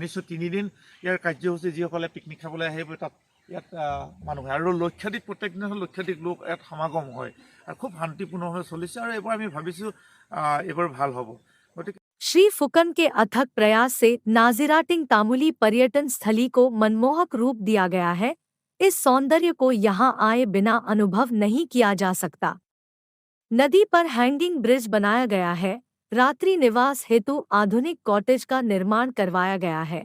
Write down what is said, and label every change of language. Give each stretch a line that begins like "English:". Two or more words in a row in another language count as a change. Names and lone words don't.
Assamese: নিশ্চয় 3 দিন ইয়াৰ কাৰ্যসূচী যিসকলে পিকনিক খাবলৈ আহিব তাত ইয়াত মানুহ আৰু লক্ষাধিক প্ৰত্যেক দিনা লক্ষাধিক লোক ইয়াত সমাগম হয় আৰু খুব শান্তিপূৰ্ণভাৱে চলিছে আৰু এবাৰ আমি ভাবিছোঁ এবাৰ ভাল হ'ব। গতিকে
Hindi: श्री फुकन के अथक प्रयास से नाजिराटिंग तामुली पर्यटन स्थली को मनमोहक रूप दिया गया है। इस सौंदर्य को यहाँ आए बिना अनुभव नहीं किया जा सकता। नदी पर हैंगिंग ब्रिज बनाया गया है, रात्रि निवास हेतु आधुनिक कॉटेज का निर्माण करवाया गया है।